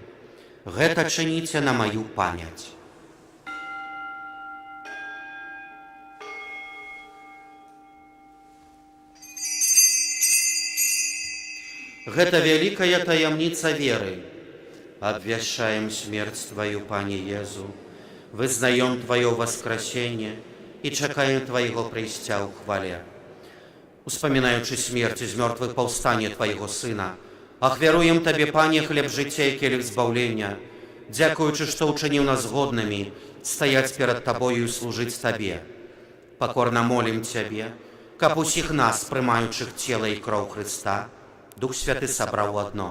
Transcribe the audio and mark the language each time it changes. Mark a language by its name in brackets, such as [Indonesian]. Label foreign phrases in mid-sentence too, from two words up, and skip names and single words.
[Belarusian] Гэта чыніце на маю памяць». Гэта вялікая таямніца веры. Абвяшчаем смерць Твою, Пане Езу, вызнаем [Russian] Твое воскресение и [Belarusian] чакаем Твоего прыйсця ў хвале. Успамінаючы смерць з мёртвых паўстанне Твайго Сына, ахвяруем Табе, Пане, хлеб жыцця і келіх збаўлення, дзякуючы, што ўчыніў нас годнымі стаяць перад Табою і служыць Табе. Пакорна молім Цябе, каб усіх нас, прымаючых цела і кроў Христа, Дух Святы сабраў у адно.